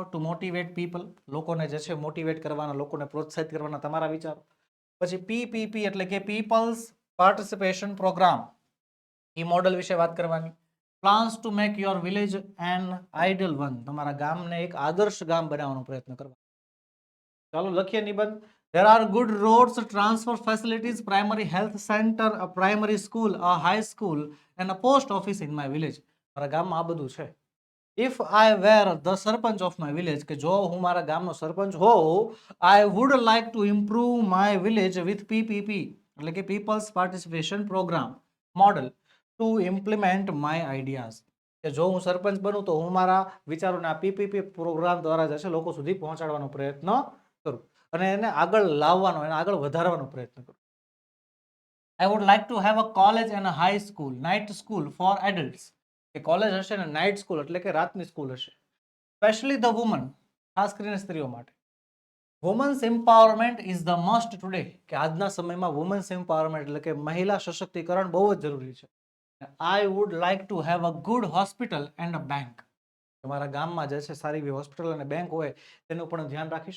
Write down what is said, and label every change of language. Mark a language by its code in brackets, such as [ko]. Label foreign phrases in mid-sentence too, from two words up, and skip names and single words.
[en] to motivate people, [gu] લોકોને જે છે મોટિવેટ કરવાના, લોકોને પ્રોત્સાહિત કરવાના તમારા વિચારો. પછી પીપીપી એટલે કે [en] People's Participation Program, [gu] એ મોડલ વિશે વાત કરવાની. [en] plans to make your village an ideal one, [gu] તમારા ગામને એક આદર્શ ગામ બનાવવાનો પ્રયત્ન કરવા. ચાલો લખીએ નિબંધ. [en] There are good roads, transport facilities, primary health center, a primary school, a high school and a post office in my village. [gu] મારા ગામમાં આ બધું છે. [en] If I were the સરપંચ of my village, [gu] કે જો હું મારા ગામનો સરપંચ હોઉં, [en] I would like to improve my village with PPP [gu] એટલે કે [en] People's Participation Program model to implement my ideas. [gu] કે જો હું સરપંચ બનું તો હું મારા વિચારોને આ પીપીપી પ્રોગ્રામ દ્વારા જે છે લોકો સુધી પહોંચાડવાનો પ્રયત્ન કરું અને એને આગળ લાવવાનો, એને આગળ વધારવાનો પ્રયત્ન કરું. [en] I would like to have a college and a high school, night school for adults. [gu] કે કોલેજ હશે ને [en] night school [gu] એટલે કે રાતની સ્કૂલ હશે. [en] specially the woman, [gu] ખાસ કરીને સ્ત્રીઓ માટે. [en] women's empowerment is the must today, [gu] કે આજના સમયમાં [en] women's empowerment [gu] એટલે કે મહિલા સશક્તિકરણ બહુ જ જરૂરી છે. [en] I would like to have a good hospital and a bank, [gu] તમારા ગામમાં જે છે સારી એવી હોસ્પિટલ અને બેંક હોય તેનું પણ ધ્યાન રાખીશ.